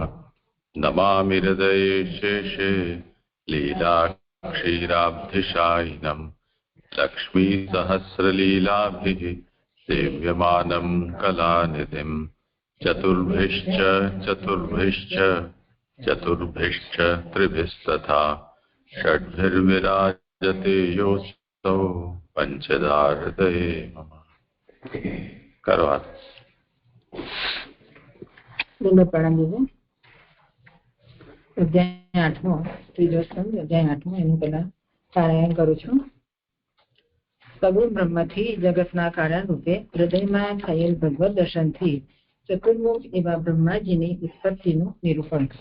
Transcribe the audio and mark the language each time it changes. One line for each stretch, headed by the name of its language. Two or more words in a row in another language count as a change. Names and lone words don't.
Sanskrit: नमामि हृदये शेषे लीलाक्षीराब्धिशायिनं लक्ष्मीसहस्रलीलाभिः सेव्यमानं कलानिधिं। चतुर्भिश्च त्रिभिस्तथा षड्भिर्विराजते योऽसौ पंचदा हृदये मम।
Hindi: करो हाथ।
Gujarati: અધ્યાય 8મો ત્રીજો સ્કંદ અધ્યાય 8મો એનું પહેલા પારાયણ કરું છું. સગુણ બ્રહ્મથી જગતના કારણ રૂપે હૃદયમાં થયેલ ભગવત દર્શનથી ચતુર્મુખ એવા બ્રહ્માજીની ઉત્પત્તિનું નિરૂપણ.